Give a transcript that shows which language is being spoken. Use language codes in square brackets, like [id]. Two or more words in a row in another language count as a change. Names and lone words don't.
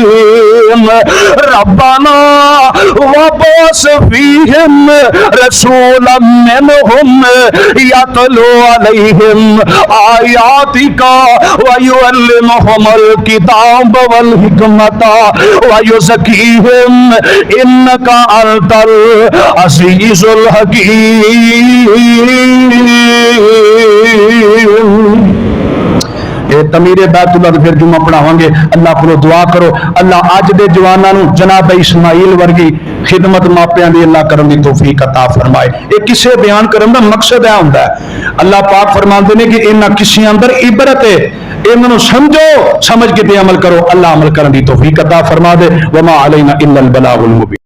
[ar] ربنا وابعث فيهم رسولا منهم يتلو عليهم آياتك ويعلمهم الكتاب والحكمة ويزكيهم إنك أنت العزيز الحكيم. [pa] تعمیر بیت اللہ فیر جمعہ پڑھاواں گے. اللہ کو دعا کرو اللہ اج دے جواناں نوں جناب اسماعیل ورگی خدمت ماپیاں دی اللہ کرن دی توفیق عطا فرمائے. ایہ قصے بیان کرن دا مقصد ہے ہندا ہے اللہ پاک فرماندے نے کہ اینہاں قصیاں اندر عبرت ہے، اینہاں نوں سمجھو، سمجھ کے تے عمل کرو. اللہ عمل کرن دی توفیق عطا فرما دے. [ar] وما علينا إلا البلاغ المبين.